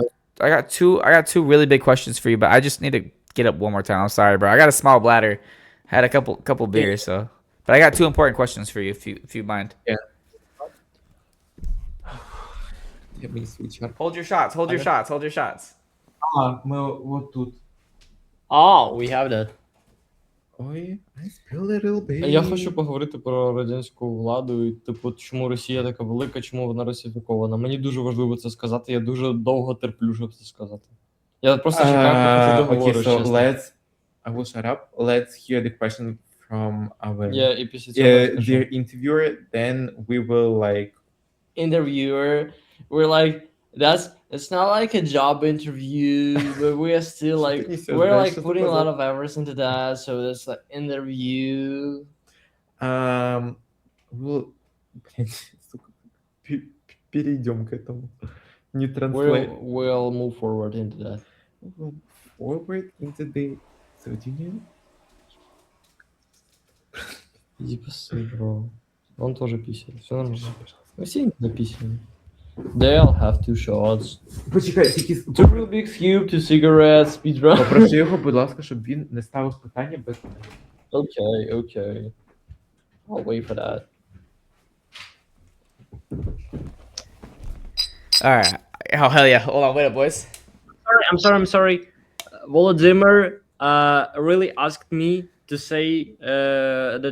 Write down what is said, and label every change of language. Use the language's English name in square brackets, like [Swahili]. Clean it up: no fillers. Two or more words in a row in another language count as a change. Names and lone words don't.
[English] I got two really big questions for you, but I just need to get up one more time. I'm sorry, bro. I got a small bladder. Had a couple yeah, beers, so but I got two important questions for you if you mind. yeah. Let me switch up. Hold your shots. Hold your Okay. shots. Hold your shots. [Ukrainian] Ми от тут. [English] Oh, we have that. Ой, I spilled a little bit. [Ukrainian] Я хочу поговорити про радянську владу і типу, чому Росія така велика, чому вона русифікована. Мені дуже важливо це сказати. Я дуже довго терплю, щоб це сказати. Я просто чекаю, поки ти [English] Okay, [Ukrainian] договориш, [English] so [Ukrainian] чесно. [English] I will shut up. Let's hear the question from our [Ukrainian] Я і після цього скажу. [English] dear interviewer. Then we will like Interviewer, we're like, it's not like a job interview, but we are still like, we're like putting a lot of efforts into that, so it's like interview. [Russian] we'll блин, сука, перейдем к этому. Не [English] We'll translate. we'll move forward into that. We'll forward into the Sardinia. [Russian] Иди посмотри, bro. Он тоже писает. Все нормально. Мы все записаны. [English] They'll have two shots. [Ukrainian] Почекай, тільки [English] Two real big cube, two cigarettes, speedrun. [Ukrainian] попроси його, будь ласка, щоб він не ставив питання без [English] Okay. I'll wait for that. All right. Oh hell yeah! Hold on, wait up, boys. I'm sorry. Volodymyr really asked me to say that.